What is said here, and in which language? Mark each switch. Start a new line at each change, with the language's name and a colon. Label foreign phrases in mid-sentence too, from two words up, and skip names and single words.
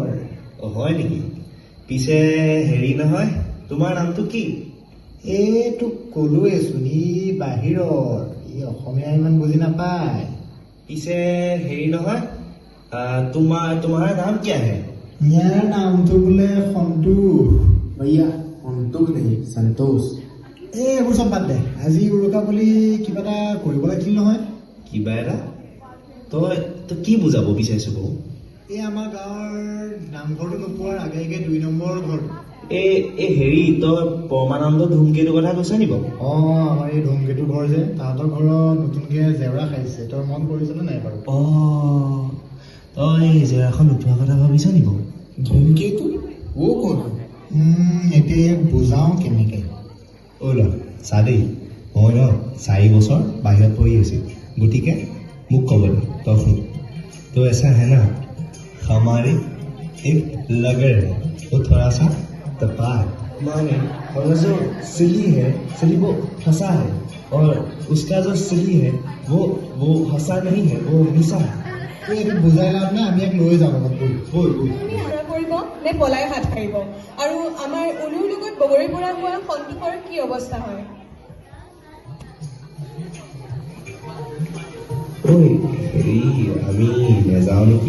Assamese: হয় নেকি পিছে হেৰি নহয় তোমাৰ নামটো কি তোক ক'লোৱেচোন ই বাহিৰৰ ই অসমীয়া ইমান বুজি নাপায় পিছে হেৰি নহয় তোমাৰ নাম কি আহে ইয়াৰ নামটো বোলে সন্তোষ
Hindi: भैया संतोष नहीं संतोष
Assamese: এইবোৰ চব বাদ দে আজি উৰুকা বুলি কিবা এটা কৰিব লাগিছিল নহয় কিবা এটা তই কি বুজাব বিচাৰিছ বাৰু এই আমাৰ গাঁৱৰ নামঘৰটো নোপোৱাৰ আগে আগে 2 নম্বৰ ঘৰ এই হেৰি তই পৰমানন্দ ধুমকেতুৰ কথা কৈছ নি বাৰু আমাৰ এই ধুমকেতুৰ ঘৰ যে তাহাঁতৰ ঘৰত নতুনকৈ জেওৰা খাইছে তই মন কৰিছনে নাই বাৰু তই জেওৰাখন উঠোৱাৰ কথা ভাবিছ নি বাৰু
Hindi: धूमकेतु वो कौन है
Assamese: এতিয়া ইয়াক বুজাওঁ কেনেকৈ ল'ৰা চা দেই মই 4 বছৰ বাহিৰত পঢ়ি আছোঁ গতিকে মোক ক'ব তই শুন
Hindi: तो ऐसा है ना, हमारी एक लगड़ है, वो थोड़ा सा तपा है। माने और जो सिली है, सिली वो फंसा है, और उसका जो सिली है वो हंसा नहीं है, वो मिसा है।
Assamese: তই এইটো বুজাই লাভ নাই, আমি ইয়াক লৈ যাওঁ লগত বল।
Hindi: बोल बोल।
Assamese: আপুনি হাৰা কৰিব নে পলাই হাত সাৰিব? আৰু আমাৰ অনুৰ লগত বগৰীৰ পৰা হোৱা সন্তোষৰ কি অৱস্থা হয়? ঐ হেৰি, আমি নেযাওঁ নেকি?